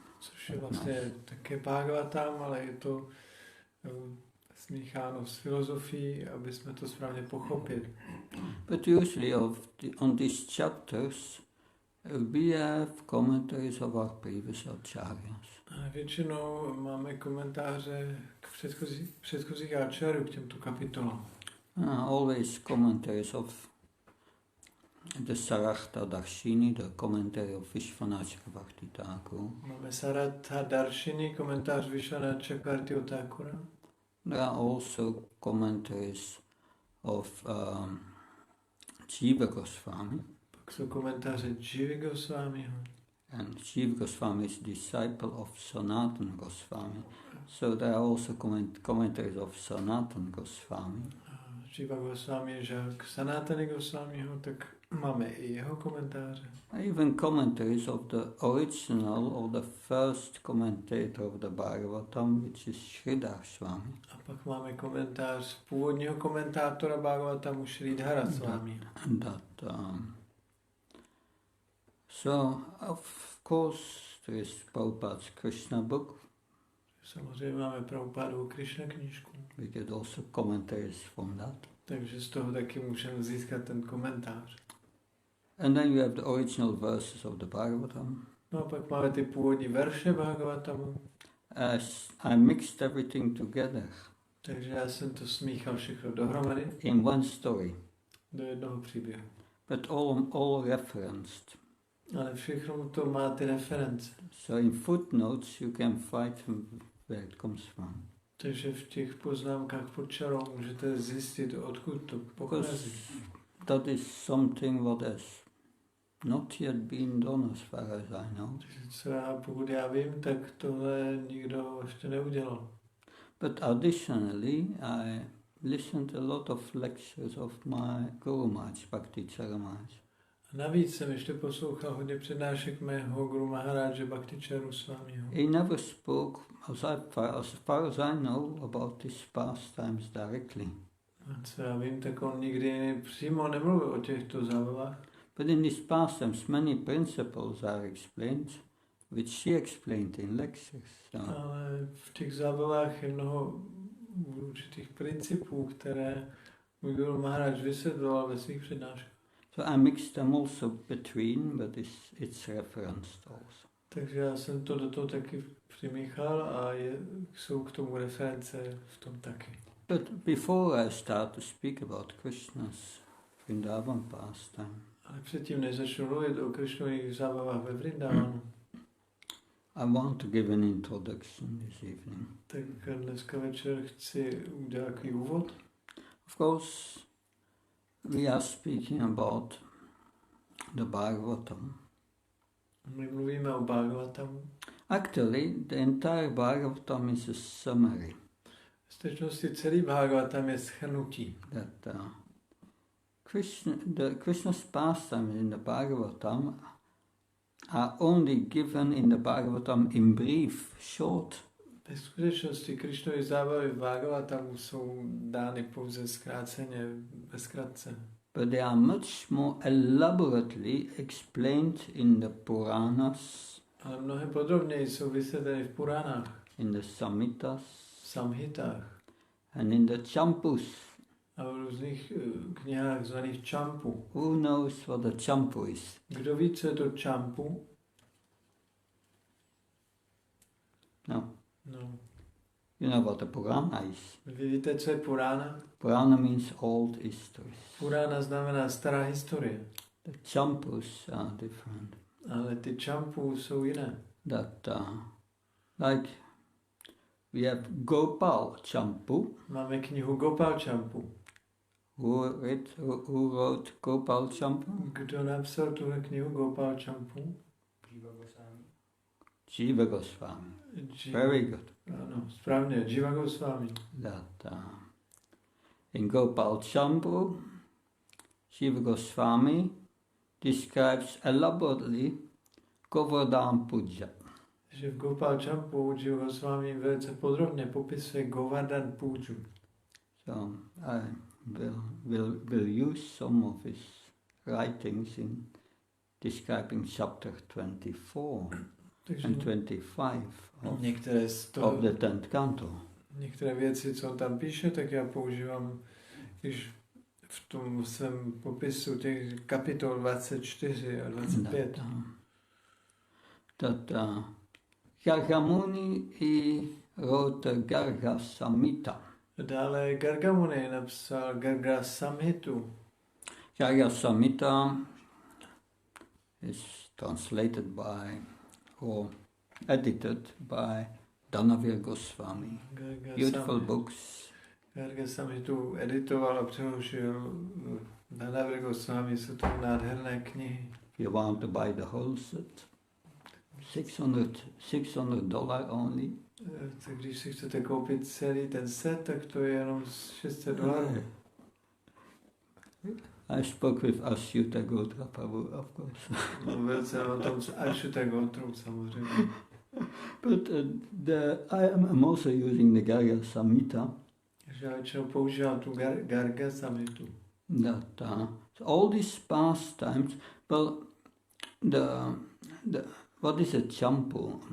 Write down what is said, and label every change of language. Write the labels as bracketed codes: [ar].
[cs] Což je vlastně také Bhagavatam, ale je to smícháno s filozofií, aby jsme to správně pochopili. [en] But usually on these chapters we have commentaries of our previous acharyas. [cs] A většinou máme komentáře k předchozích acharyů k těmto kapitolám. [en] Always commentaries of the Sarartha Darshini, the commentary of Vishwanath Chakravarti Thakur. [cs] Máme Sarartha Darshini, komentář Vishwanath Chakravarti Thakura. [en] There are also commentaries of Jiva Goswami. [cs] Pak jsou komentáře Jivy Goswamiho. [en] And Jiva Goswami is disciple of Sanatana Goswami. So there are also commentaries of Sanatana Goswami. [cs] Jiva Goswami je žák Sanatana Goswamiho, tak máme i jeho komentáře. [en] Even commentaries of the original or the first commentator of the Bhagavatam, which is Sridhar Swami. [cs] A pak máme komentář původního komentátora Bhagavatamu Sridhara Swami. [en] So, of course, there is Prabhupada's Krishna book. [cs] Samozřejmě máme Prabhupádovu Krishna knížku. [en] We get also commentaries from that. [cs] Takže z toho taky můžeme získat ten komentář. [en] And then you have the original verses of the Bhagavatam. [cs] No a pak máme ty původní verše Bhagavatamu. [en] As I mixed everything together. [cs] Takže já jsem to smíchal všechno dohromady. [en] In one story. [cs] Do jednoho příběhu. [en] But all referenced. [cs] Ale všechno to má ty reference. [en] So in footnotes you can find where it comes from. [cs] Takže v těch poznámkách pod čarou můžete zjistit, odkud to pochází. [en] That is something what has not yet been done as far as I know. [cs] Pokud já vím, tak tohle nikdo ještě neudělal. [en] But additionally, I listened a lot of lectures of my Guru Maharaj, Bhakti Charamaj. [cs] Navíc jsem ještě poslouchal hodně přednášek mého Guru Maharaja Bhakti Charu Swamiho. [en] He never spoke, as far as I know, about these pastimes directly. [cs] A co já vím, tak on nikdy přímo nemluvil o těchto zábavách. [en] But in these pastimes many principles are explained which she explained in lectures. So. [cs] Ale v těch zábavách je mnoho určitých principů, které můj Guru Maharaj vysvětloval ve svých přednáškách. [en] So I mixed them also between, but it's referenced also. [cs] Takže já jsem to do toho taky přimíchal a jsou k tomu reference v tom taky. [en] But before I start to speak about Krishna's Vrindavan pastime, [cs] ale předtím, než začnu mluvit o Krishnových zábavách ve Vrindavanu, [en] I want to give an introduction this evening. [cs] Tak dneska večer chci udělat takový úvod. [en] Of course, we are speaking about the Bhagavatam. [cs] My mluvíme o Bhagavatamu. [en] Actually, the entire Bhagavatam is a summary. [cs] V skutečnosti celý Bhagavatam je shrnutí. [en] That Krishna's pastimes in the Bhagavatam are only given in the Bhagavatam in brief, short. [cs] Ve skutečnosti Krishnovy zábavy v Bhagavatamu jsou dány pouze zkráceně, ve zkratce. [en] But they are much more elaborately explained in the Puranas, [cs] ale mnohem podrobněji jsou vysvětleny v Puránách, [en] in the [cs] Samhitách [en] and in the Champus. [cs] a v různých knihách zvaných Champu. [en] Who knows what a Champu is? [cs] Kdo ví, co je to Champu? [en] No. [cs] No. [en] You know what a Purana is? [cs] Vy víte, co je Purana? [en] Purana means old histories. [cs] Purana znamená stará historie. [en] The Champus are different. [cs] Ale ty Champu jsou jiné. [en] That like we have Gopal Champu. [cs] Máme knihu Gopal Champu. [en] Who wrote Gopal Champu? [cs] Kdo napsal tuhle knihu Gopal Champu? [en] Jiva Goswami. Very good. [cs] Ano, správně, Jiva Goswami. [en] That in Gopal Champu, Jiva Goswami describes elaborately Govardhan Puja. [cs] Že v Gopal Champu Jiva Goswami velice podrobně popisuje Govardhan Puju. [en] So I will use some of his writings in describing chapter 24 and 25 of the 10th canto. [cs] Některé věci, co on tam píše, tak já používám již v tom svém popisu těch kapitol 24 a 25. [en] Garga Muni wrote Garga Samhita. [cs] Dále Garga Muni napsal Garga Samhitu. [en] Garga Samhita is translated by or edited by Danavir Goswami. Beautiful books. [cs] Garga Samhitu editoval a přeložil Danavir Goswami, jsou to nádherné knihy. [en] If you want to buy the whole set, $600 only. [cs] Tak když si chcete koupit celý ten set, tak to je jenom $600. [en] I spoke with Ashuta Gotra Prabhu, of course. [cs] Mluvil jsem o tom s Ashuta Gotrou, samozřejmě. [en] But I'm also using the Garga Samhita. [cs] Já většinou používám tu Garga Samhitu. [en] That all these pastimes, well, what is a champu?